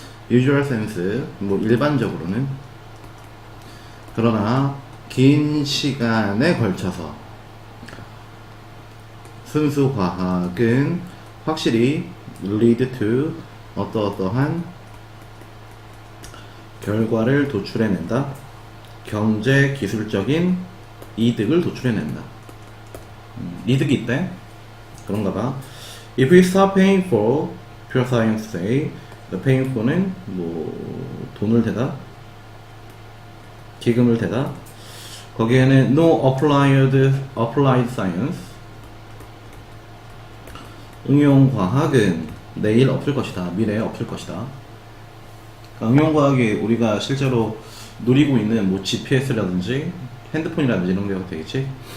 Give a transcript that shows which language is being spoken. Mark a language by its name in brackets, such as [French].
[English] usual sense [Korean] 뭐 일반적으로는. 그러나 긴 시간에 걸쳐서 순수 과학은 확실히 [English] lead to [Korean] 어떠어떠한 결과를 도출해낸다. 경제 기술적인 이득을 도출해낸다. 이득이 있대? 그런가 봐. [English] If we stop paying for pure science say, the paying for는 [Korean] 뭐 돈을 대다, 기금을 대다. 거기에는 [English] no applied science, [Korean] 응용과학은 내일 없을 것이다. 미래에 없을 것이다. 그러니까 응용과학이 우리가 실제로 누리고 있는 뭐 GPS라든지 핸드폰이라든지 이런 게 되겠지.